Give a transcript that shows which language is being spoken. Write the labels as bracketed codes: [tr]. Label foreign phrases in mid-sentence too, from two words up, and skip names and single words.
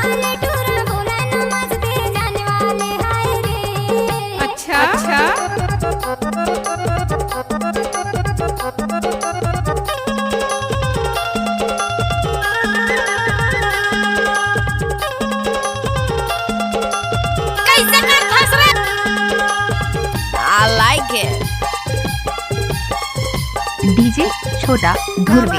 [en] अच्छा I like it. [hi] डीजे छोटा धुर्वे।